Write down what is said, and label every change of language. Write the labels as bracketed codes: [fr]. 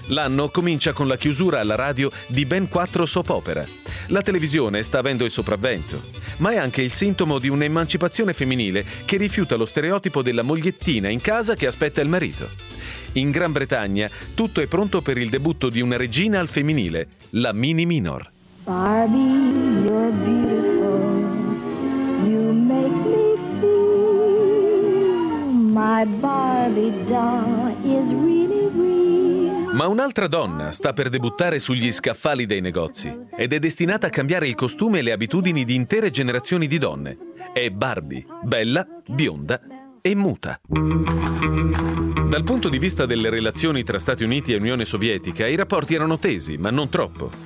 [it] L'anno comincia con la chiusura alla radio di ben 4 soap opera. La televisione sta avendo il sopravvento, ma è anche il sintomo di un'emancipazione femminile che rifiuta lo stereotipo della mogliettina in casa che aspetta il marito. In Gran Bretagna tutto è pronto per il debutto di una regina al femminile, la Minnie Minor. [en] Barbie, you're beautiful. You make me feel my Barbie doll is really real. [it] Ma un'altra donna sta per debuttare sugli scaffali dei negozi ed è destinata a cambiare il costume e le abitudini di intere generazioni di donne. È Barbie, bella, bionda e muta. Dal punto di vista delle relazioni tra Stati Uniti e Unione Sovietica, i rapporti erano tesi, ma non troppo.